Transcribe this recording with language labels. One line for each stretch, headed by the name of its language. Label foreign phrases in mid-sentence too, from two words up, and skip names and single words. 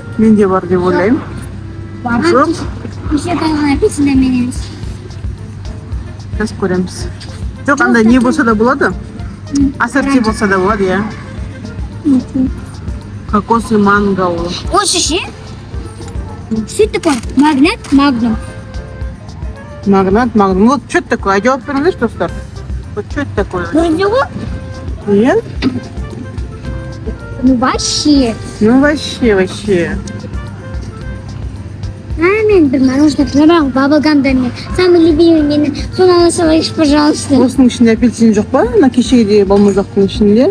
Kazakh: Менде бар деп ойлаймын. Жоқ. Кеше қалған апельсин де мен емес. Біз көреміз. Жоқ, анда не болса да болады. Ассорти болса да болады, иә.
Russian: Кокос и манго.
Kazakh: Осы ше?
Russian: Что это такое? Магнат? Магнум. Магнат, магнум. Вот что это такое?
Kazakh: А жауап беріңдерші, достар.
Russian: Вот что это такое?
Kazakh: Көрінді ғой? Иә?
Russian: Ну вообще. Ну вообще.
Kazakh: Мен бір
Russian: мороженое пробовал,
Kazakh: баблгамда мен.
Russian: Самый любимый менің.
Kazakh: Соны ала салайыншы, пожалуйста. Осының ішінде апельсин жоқ па? Мына кешегідей балмұздақтың ішінде?